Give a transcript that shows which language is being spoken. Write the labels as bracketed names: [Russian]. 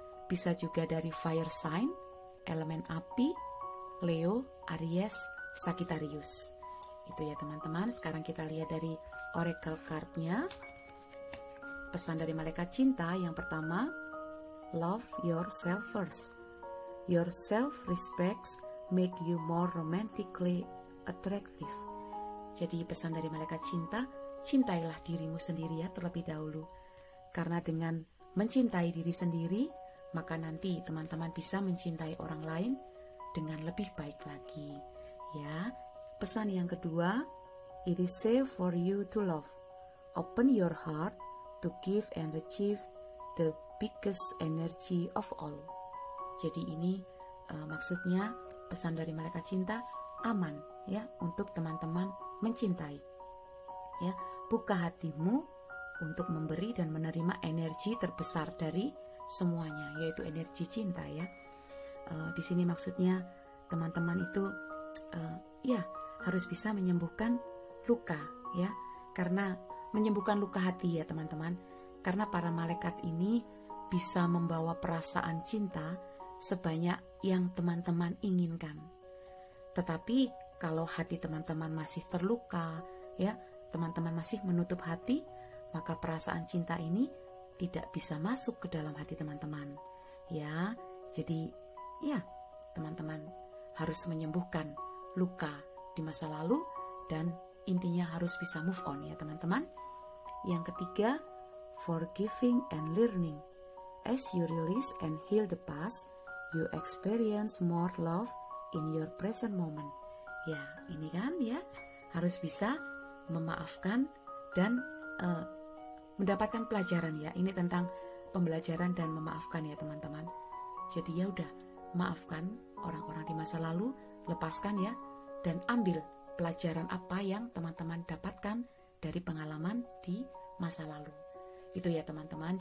[Indonesian] Bisa juga dari fire sign, elemen api, Leo, Aries, Sagittarius. Itu ya teman-teman. Sekarang kita lihat dari oracle card-nya. Pesan dari malaikat cinta yang pertama, [English] love yourself first. Your self-respect make you more romantically attractive. [Indonesian] Jadi pesan dari malaikat cinta, cintailah dirimu sendiri ya terlebih dahulu. Karena dengan mencintai diri sendiri, maka nanti teman-teman bisa mencintai orang lain dengan lebih baik lagi. Ya, pesan yang kedua, [English] it is safe for you to love. Open your heart to give and receive the biggest energy of all. [Indonesian] Jadi ini maksudnya pesan dari malaikat cinta, aman ya untuk teman-teman mencintai. Ya, buka hatimu untuk memberi dan menerima energi terbesar dari semuanya, yaitu energi cinta ya. Di sini maksudnya teman-teman itu ya harus bisa menyembuhkan luka ya, karena menyembuhkan luka hati ya teman-teman, karena para malaikat ini bisa membawa perasaan cinta sebanyak yang teman-teman inginkan. Tetapi kalau hati teman-teman masih terluka ya, teman-teman masih menutup hati, maka perasaan cinta ini tidak bisa masuk ke dalam hati teman-teman ya. Jadi ya teman-teman harus menyembuhkan luka di masa lalu dan intinya harus bisa move on ya teman-teman. Yang ketiga, [English] forgiving and learning. As you release and heal the past, you experience more love in your present moment. [Indonesian] Ya, ini kan ya, harus bisa memaafkan dan mendapatkan pelajaran ya. Ini tentang pembelajaran dan memaafkan ya teman-teman. Jadi ya udah, maafkan orang-orang di masa lalu, lepaskan ya, dan ambil pelajaran apa yang teman-teman dapatkan dari pengalaman di masa lalu. Itu ya teman-teman.